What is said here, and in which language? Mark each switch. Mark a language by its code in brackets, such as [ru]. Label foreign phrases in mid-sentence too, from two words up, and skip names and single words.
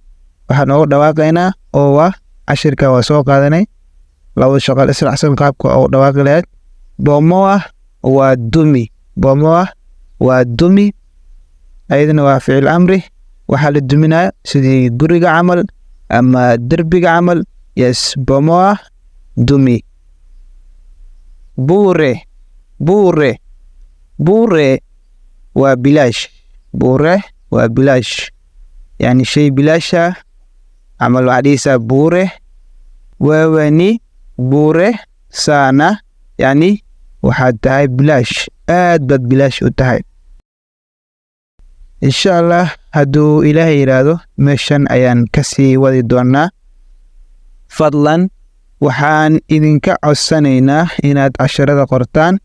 [so] Waxaan ugu dhawaaqaynaa oo waa cashirka waa soo qaadanay. Laba shaqal israacsan qaabka ugu dhawaaqi lahayd. Bomoa waa dumi. Bomoa waa dumi. Ayadana waa ficil amri. Waxaa la duminaya sidii guriga camal ama derbiga camal. Yes, bomoa dumi. Bure waa bilaash. Bure waa bilaash. Yani shay bilaasha camal waxaa dhihaysaa bure. [sw] Wewe ni bure sana. [so] Yani waxaad tahay bilaash. aad baad bilaash u tahay. [ar] insha Allah [so] hadduu ilaahay yiraahdo meeshan ayaan kasii wadi doonaa. Fadlan waxaan idinka codsanaynaa inaad casharada qortaan.